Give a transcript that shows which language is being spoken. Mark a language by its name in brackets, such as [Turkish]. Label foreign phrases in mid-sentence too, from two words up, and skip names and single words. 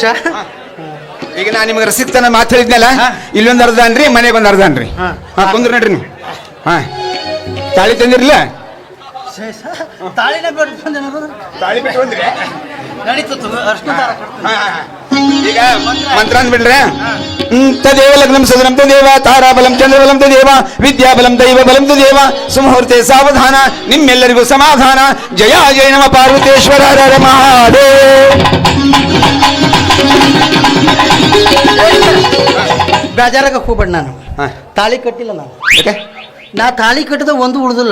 [Kannada] ಈಗ ನಾನು ನಿಮಗೆ ರಸಿಕ್ತನ ಮಾತು ಹೇಳಿದ್ನಲ್ಲ, ಇಲ್ಲೊಂದು ಅರ್ಧ ಅನ್ರಿ, ಮನೆಗೆ ಒಂದು ಅರ್ಧ ಅನ್ರಿ. ಕುಂದ್ರಿ ನಡ್ರಿ ನೀವು. ತಾಳಿ ತಂದಿರ್ಲಿಲ್ಲ? ತಾಳಿನ ತಾಳಿ ಬಿಟ್ಟು ಬಂದ್ರಿ. ಈಗ ಮಂತ್ರ ಅಂದ್ಬಿಡ್ರೆ, [Sanskrit] ತದೇವ ಲಗ್ನಂ ಸದನಂ ತದೇವ ತಾರಾಬಲಂ ಚಂದ್ರಬಲಂ ತದೇವ ವಿದ್ಯಾಬಲಂ ದೈವ ಬಲಂ ತದೇವ ಸುಮುಹೂರ್ತೆ ಸಾವಧಾನ. [Kannada] ನಿಮ್ಮೆಲ್ಲರಿಗೂ ಸಮಾಧಾನ. [Sanskrit] ಜಯ ಜಯ ನಮ ಪಾರ್ವತೇಶ್ವರ ಹರ ಮಹಾದೇವ್. [Kannada] ಬೇಜಾರಾಗ ಹೋಗ್ಬೇಡ. ನಾನು ತಾಳಿ ಕಟ್ಟಿಲ್ಲ. ನಾ ತಾಳಿ ಕಟ್ಟಿದ ಒಂದು ಉಳಿದಿಲ್ಲ.